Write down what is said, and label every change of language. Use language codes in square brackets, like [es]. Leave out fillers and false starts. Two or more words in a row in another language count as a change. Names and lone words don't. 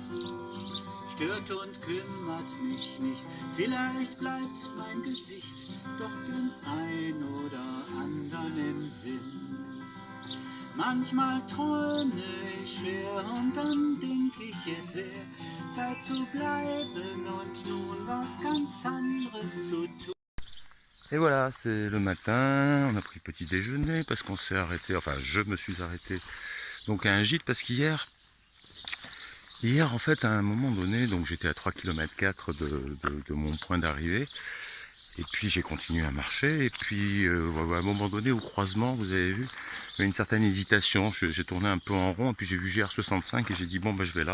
[de] Stört und kümmert mich nicht, vielleicht bleibt mein Gesicht doch dem ein oder anderen im Sinn. Manchmal träume ich schwer und dann denk ich, es wär Zeit zu bleiben und nun was ganz anderes zu tun. [fr] Et voilà, c'est le matin, on a pris petit déjeuner parce qu'on s'est arrêté, enfin je me suis arrêté donc à un gîte parce qu'hier en fait à un moment donné, donc j'étais à 3 km 4 de mon point d'arrivée et puis j'ai continué à marcher et puis à un moment donné au croisement, vous avez vu, il y a une certaine hésitation, j'ai tourné un peu en rond et puis j'ai vu GR65 et j'ai dit bon bah je vais là.